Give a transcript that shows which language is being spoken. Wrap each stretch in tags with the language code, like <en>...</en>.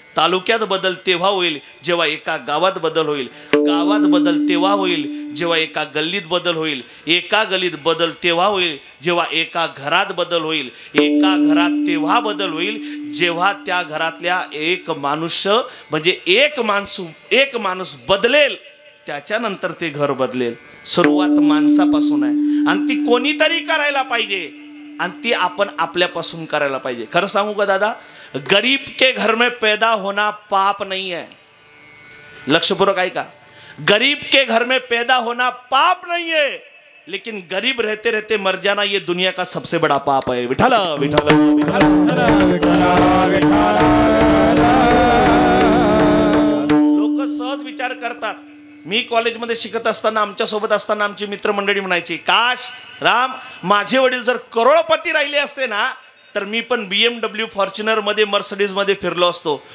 <mr>तालुक्यात बदल तेव्हा होईल जेव्हा एका गावात बदल होईल, गावात बदल तेव्हा होईल जेव्हा एका गल्लीत बदल होईल, एका गल्लीत बदल तेव्हा होईल जेव्हा एका घरात बदल होईल, एका घरात तेव्हा बदल होईल जेव्हा त्या घरातल्या एक मनुष्य म्हणजे एक माणूस बदलेल, त्याच्यानंतर ते घर बदलेल. सुरुवात माणसापासून आहे आणि ती कोणीतरी करायला पाहिजे आणि ती आपण आपल्यापासून करायला पाहिजे. खरं सांगू का दादा,</mr> <hi>गरीब के घर में पैदा होना पाप नहीं है.</hi> <mr>लक्षपूर्वक ऐका,</mr> <hi>गरीब के घर में पैदा होना पाप नहीं है, लेकिन गरीब रहते रहते मर जाना ये दुनिया का सबसे बड़ा पाप है.</hi> <mr>विठ्ठल विठ्ठल लोक सहज विचार करतात. मी कॉलेजमध्ये शिकत असताना आमच्या सोबत असताना आमची मित्रमंडळी म्हणायची, काश राम माझे वडील जर करोडपती राहिले असते ना तर मी पण BMW फॉर्च्युनर मध्ये मर्सिडीज मध्ये फिरलो असतो.</mr>